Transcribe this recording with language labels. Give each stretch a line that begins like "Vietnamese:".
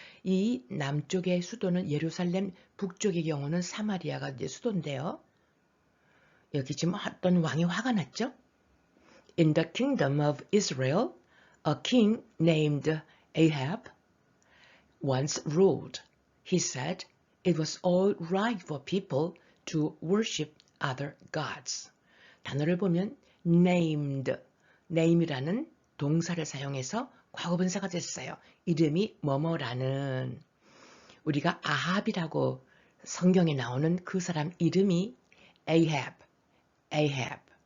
Korean: 이 남쪽의 수도는 예루살렘, 북쪽의 경우는 사마리아가 이제 수도인데요. 여기 지금 어떤 왕이 화가 났죠?
English: In the kingdom of Israel, a king named Ahab once ruled. He said it was all right for people to worship other gods.
Korean: 단어를 보면 named, name이라는 동사를 사용해서 과거분사가 됐어요. 이름이 뭐뭐라는. 우리가 아합이라고 성경에 나오는 그 사람 이름이 Ahab, Ahab.